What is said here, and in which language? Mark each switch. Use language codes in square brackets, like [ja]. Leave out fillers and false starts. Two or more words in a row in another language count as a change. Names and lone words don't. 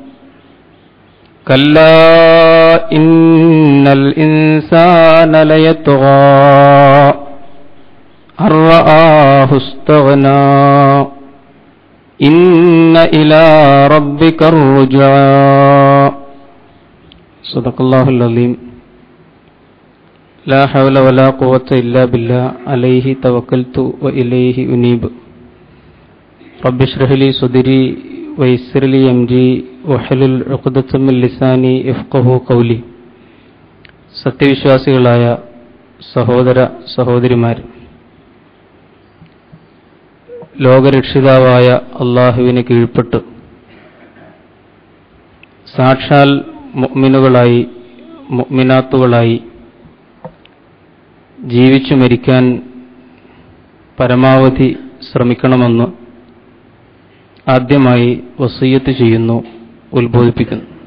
[ar] كلا إن الإنسان ليطغى أن رآه استغنى إن إلى ربك الرجعى صدق الله العظيم لا حول ولا قوة إلا بالله عليه توكلت وإليه أنيب رب اشرح لي صدري ويسر لي أمري واحلل عقدة من لساني يفقهوا قولي. [ml] സത്യവിശ്വാസികളായ സഹോദര സഹോദരിമാരെ, ലോകരക്ഷിതാവായ അള്ളാഹുവിന് കീഴ്പ്പെട്ട് സാക്ഷാൽ മുഅ്മിനുകളായി മുഅ്മിനാത്തുകളായി ജീവിച്ചു മരിക്കാൻ പരമാവധി ശ്രമിക്കണമെന്ന് ആദ്യമായി വസിയ്യത്ത് ചെയ്യുന്നു, ഉത്ബോധിപ്പിക്കുന്നു.